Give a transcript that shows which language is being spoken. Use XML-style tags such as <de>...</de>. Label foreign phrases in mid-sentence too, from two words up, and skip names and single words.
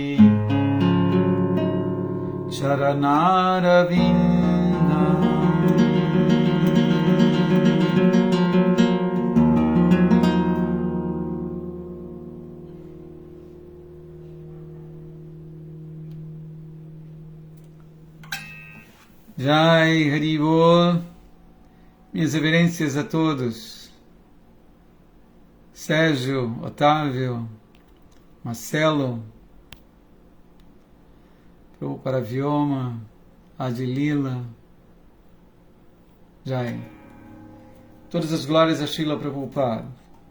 <sa>Charanarvindam Jai Hari Bol,</sa> <pt>minhas reverências a todos. Sérgio, Otávio, Marcelo, Prabhupada Vyoma, Adilila, Jai. Todas as glórias a Srila Prabhupada.</pt>